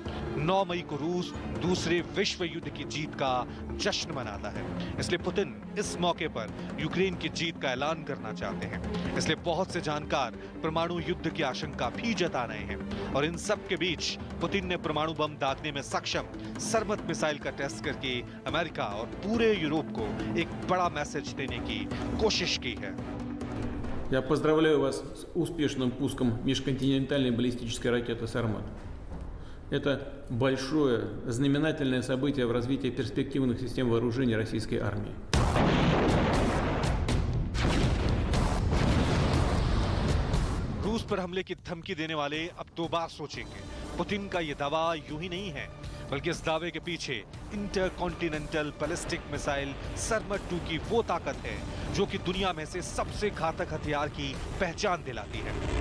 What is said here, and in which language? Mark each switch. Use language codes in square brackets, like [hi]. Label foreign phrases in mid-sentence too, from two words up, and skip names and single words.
[hi] 9 मई को रूस दूसरे विश्व युद्ध की जीत का जश्न मनाता है, इसलिए पुतिन इस मौके पर यूक्रेन की जीत का ऐलान करना चाहते हैं। इसलिए बहुत से जानकार परमाणु युद्ध की आशंका भी जता रहे हैं और इन सब के बीच पुतिन ने परमाणु बम दागने में सक्षम सरमत मिसाइल का टेस्ट करके अमेरिका और पूरे यूरोप को एक बड़ा मैसेज देने की कोशिश की है। [ru] Я поздравляю вас с успешным пуском межконтинентальной баллистической ракеты «Сармат». Это большое, знаменательное событие в развитии перспективных систем вооружений российской армии. [hi] रूस पर हमले की धमकी देने वाले अब 2 बार सोचेंगे। पुतिन का ये दावा यूं ही नहीं है, बल्कि इस दावे के पीछे [en] intercontinental ballistic missile [hi] सरमत 2 की वो ताकत है जो कि दुनिया में से सबसे घातक हथियार की पहचान दिलाती है।